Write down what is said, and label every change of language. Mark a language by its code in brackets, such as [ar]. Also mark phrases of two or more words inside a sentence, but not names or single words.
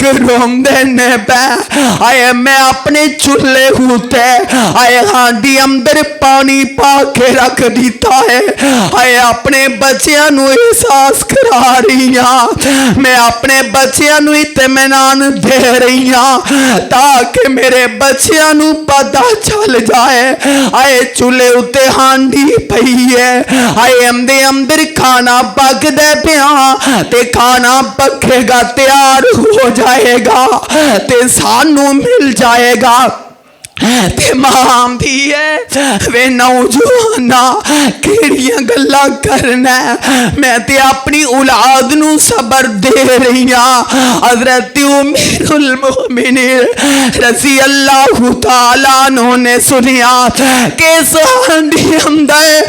[pa] روم دینے پہ ہائے میں اپنے چولے ہوتے ہائے ہانڈی اندر پانی پا کے رکھ دیتا ہے ہائے اپنے بچیاں نو احساس کرا رہی ہاں میں اپنے بچیاں نو اطمینان دے رہی ہاں تاکہ میرے بچیاں نو پتہ چل جائے آئے چولے اتے ہانڈی پئی ہے آئے اندر کھانا پک دے پیاں تے کھانا پکے گا تیار ہو جائے گا تے سانو مل جائے گا تے ماں دی ہے وے نوجوانا کیڑیاں گلا کرنا میں تے اپنی اولاد نو صبر دے رہی ہاں حضرت امیر المومنین [ar] رضی اللہ تعالیٰ عنہ [pa] نے سنیا کہ اس ہانڈی اندر